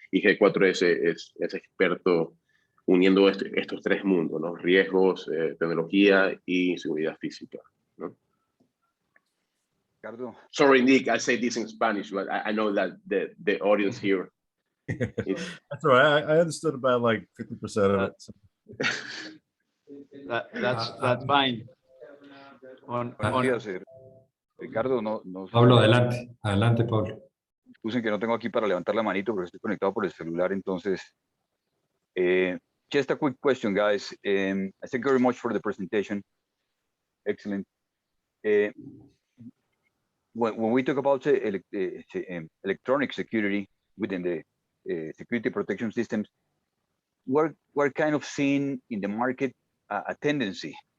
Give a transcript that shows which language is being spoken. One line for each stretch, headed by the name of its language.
Spanish: Y G4S es experto uniendo estos tres mundos, ¿no? Riesgos, tecnología y seguridad física, ¿no? Ricardo.
English: Sorry, Nick, I say this in Spanish, but I know that the audience here. That's all right. I understood about like 50% of it. So. That's fine.
Spanish: Buenos días, Ricardo. No, Pablo, adelante. Adelante, Pablo. Excusen que no tengo aquí para levantar la manito porque estoy conectado por el celular, entonces.
English: Just a quick question, guys. Thank you very much for the presentation. Excellent. When we talk about electronic security within the security protection systems, we're kind of seeing in the market a tendency.